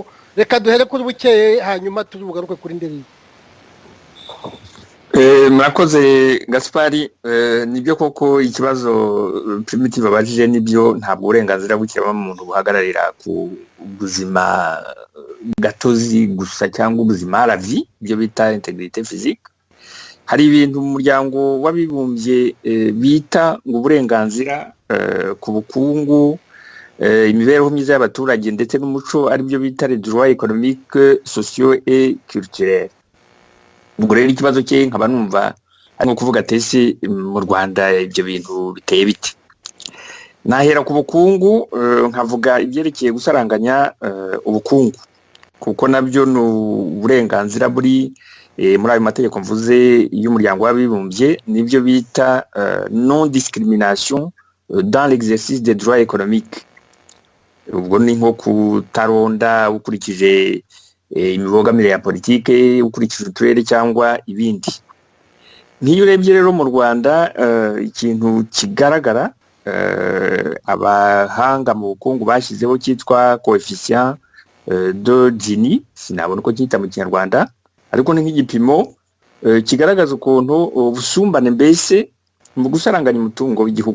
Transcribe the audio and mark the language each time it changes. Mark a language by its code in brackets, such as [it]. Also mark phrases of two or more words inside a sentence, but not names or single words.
[rw] Reka duhere kuri Bukeye hanyuma turi bugaruke kuri Ndereye. Murakoze Gaspari. Nibyo koko ikibazo Primitive abajije nibyo, ntabwo uburenganzira bw'ikiremwamuntu buhagararira ku buzima gatozi gusa cyangwa ubuzima [fr] la vie, [rw] ibyo bita [fr] integrité physique. [rw] Hari ibintu mu muryango w'abibumbye bita ngo uburenganzira ku bukungu, imibereho myiza y'abaturage ndetse n'umuco, ari byo bita [fr] les droits économiques, sociaux et culturels. [rw] Ubwo rero ikibazo cye nkaba numva ari kuvuga tese mu Rwanda ibyo bintu biteye biti. Nahera ku bukungu, nkavuga ibyerekeye gusaranganya ubukungu, kuko nabyo ni uburenganzira buri muri ayo mategeko mvuze y'umuryango w'abibumbye, nibyo bita [fr] non discrimination dans l'exercice des droits économiques. [rw] Ubwo ni nko kutaronda ukurikije imibogamire ya politike, ukurikije uturere cyangwa ibindi. Nk'iyo urebye rero mu Rwanda, ikintu kigaragara abahanga mu bukungu bashyizeho cyitwa [fr] coefficient de Gini, [rw] sinabona uko cyita mu Kinyarwanda, ariko ni nk'igipimo kigaragaza ukuntu ubusumbane mbese mu gusaranganya umutungo w'igihugu.